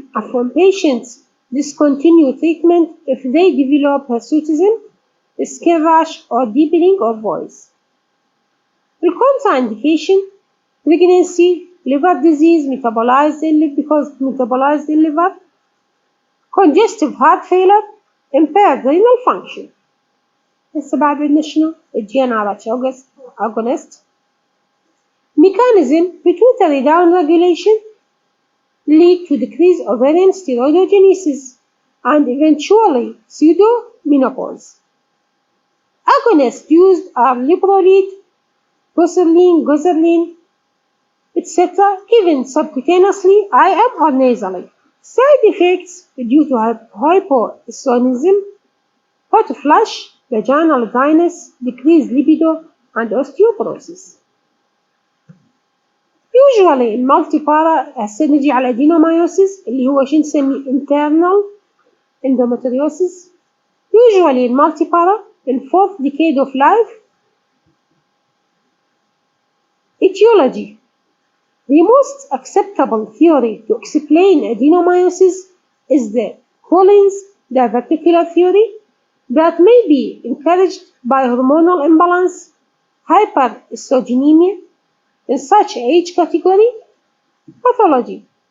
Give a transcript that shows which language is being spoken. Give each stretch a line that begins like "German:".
English: From patients discontinue treatment if they develop hirsutism, skin rash, or deepening of voice. The contraindication: pregnancy, liver disease because it metabolized the liver, congestive heart failure, impaired renal function.
Arabic: هسه بعد عندنا شنو؟ الGnRH agonist.
English: Mechanism: pituitary downregulation lead to decreased ovarian steroidogenesis and eventually pseudomenopause. Agonists used are leprolid, gozerlin, etc., given subcutaneously, IM, or nasally. Side effects due to hypoesthonism, hot flush, vaginal dryness, decreased libido, and osteoporosis.
Arabic: usually المالتيبارا هسه نجي على adenomyosis اللي هو شو نسميه internal endometriosis.
English: Usually المالتيبارا in 4th decade of life. Etiology. The most acceptable theory to explain adenomyosis is the Collins diverticular theory that may be encouraged by hormonal imbalance, hyperestrogenemia in such age category. Pathology.